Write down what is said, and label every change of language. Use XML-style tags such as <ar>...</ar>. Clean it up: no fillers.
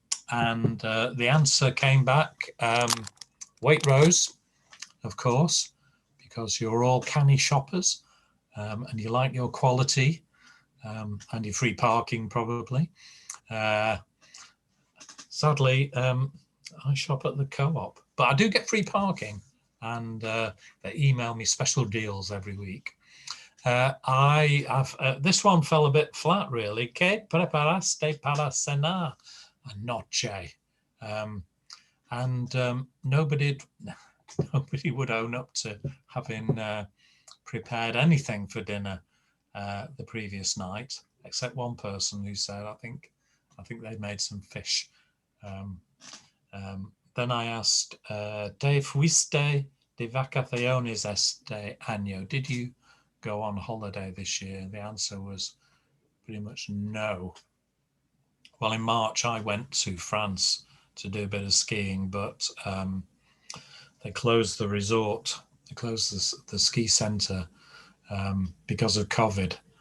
<en>And the answer came back, Waitrose, of course, because you're all canny shoppers, and you like your quality, and your free parking probably. Sadly, I shop at the Co-op, but I do get free parking, and they email me special deals every week. This one fell a bit flat, really.</en> <es>¿Qué preparaste para cenar anoche?</es> <en>And nobody would own up to having prepared anything for dinner the previous night, except one person who said, I think they made some fish. Then I asked,</en> <es>¿Te fuiste de vacaciones este año?</es> <en>Did you go on holiday this year? The answer was pretty much no. Well, in March, I went to France to do a bit of skiing, but they closed the resort. They closed the ski centre because of COVID.</en>